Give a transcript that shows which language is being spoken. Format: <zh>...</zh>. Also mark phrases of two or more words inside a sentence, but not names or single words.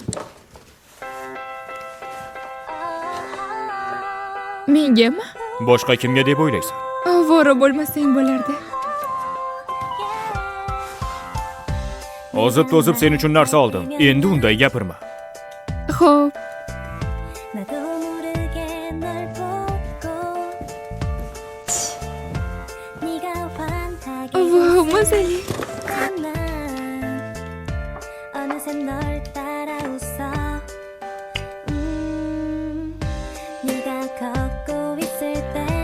<uz>Mengami? Boshqa kimga deb o'ylaysan? Ovora bo'lmasang bo'lardi. Ozib-to'zib sen uchun narsa oldim. Endi unday gapirma. Xo'p,</uz> <ko>나도 모르게 널 보고 네가 환하게</ko> <uz>vau, mazali.</uz> <ko>웃었지만 어느새 널 따라 웃어 네가 걷고 있을 땐</ko>